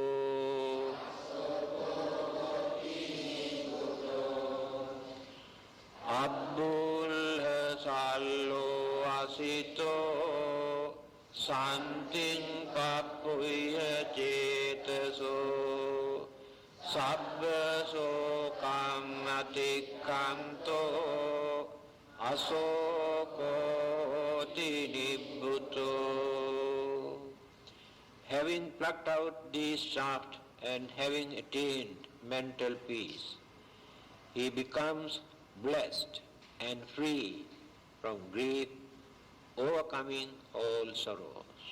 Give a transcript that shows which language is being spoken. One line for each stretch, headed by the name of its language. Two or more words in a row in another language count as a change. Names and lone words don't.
Pali: abbulha sallo asito santing pappuya cetaso sabba sokang atikanto asoko nibbuto.
English: Having plucked out this shaft and having attained mental peace, he becomes blessed and free from grief, overcoming all sorrows.